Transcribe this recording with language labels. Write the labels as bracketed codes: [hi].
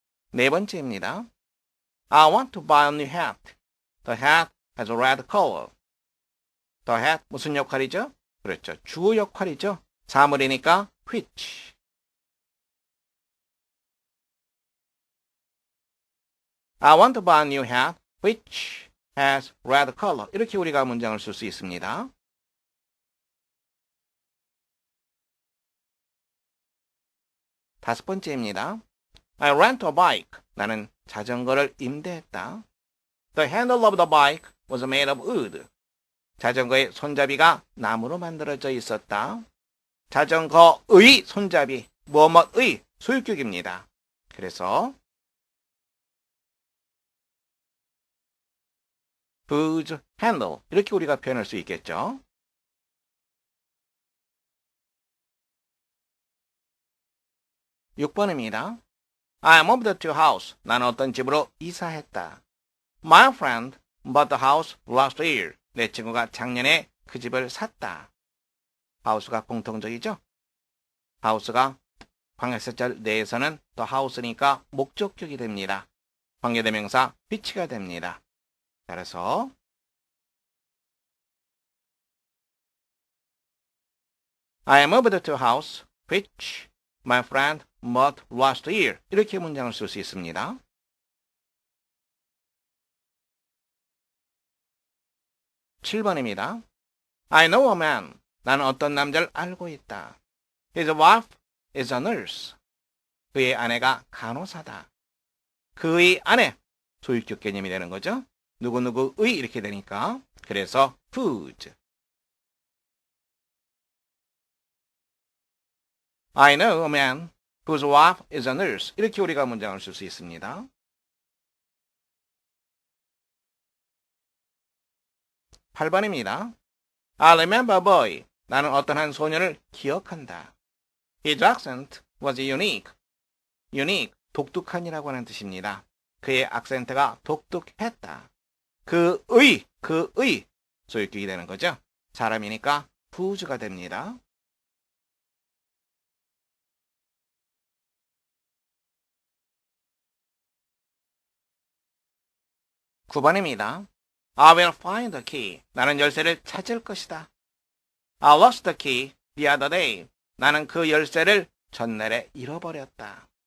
[ko] 네 번째입니다. [en] I want to buy a new hat. The hat has a red color. The hat [ko] 무슨 역할이죠? 그렇죠. 주어 역할이죠. 사물이니까 which. [en] I want to buy a new hat which has red color. [ko] 이렇게 우리가 문장을 쓸 수 있습니다. 다섯 번째입니다. [en] I rent a bike. [ko] 나는 자전거를 임대했다. [en] The handle of the bike was made of wood. [ko] 자전거의 손잡이가 나무로 만들어져 있었다. 자전거의 손잡이, 뭐뭐의 소유격입니다. 그래서 [en] whose handle [ko] 이렇게 우리가 표현할 수 있겠죠. (6번입니다) [en] I moved to house. [ko] 나는 어떤 집으로 이사했다. [en] My friend bought the house last year. [ko] 내 친구가 작년에 그 집을 샀다. house가 공통적이죠. house가 관계사절 내에서는 the house니까 목적격이 됩니다. 관계대명사 which가 됩니다. 따라서 [en] I moved to house which my friend bought last year. [ko] 이렇게 문장을 쓸 수 있습니다. (7번입니다) [en] I know a man. [ko] 나는 어떤 남자를 알고 있다. [en] His wife is a nurse. [ko] 그의 아내가 간호사다. 그의 아내, 소유격 개념이 되는 거죠. 누구누구의 이렇게 되니까. 그래서 whose. [en] I know a man whose wife is a nurse. [ko] 이렇게 우리가 문장을 쓸 수 있습니다. 8번입니다. [en] I remember a boy. [ko] 나는 어떤 한 소녀를 기억한다. [en] His accent was unique. [ko] unique, 독특한이라고 하는 뜻입니다. 그의 악센트가 독특했다. 그의 소유격이 되는 거죠. 사람이니까 whose가 됩니다. (9번입니다) [en] I will find the key. [ko] 나는 열쇠를 찾을 것이다. [en] I lost the key the other day. [ko] 나는 그 열쇠를 전날에 잃어버렸다.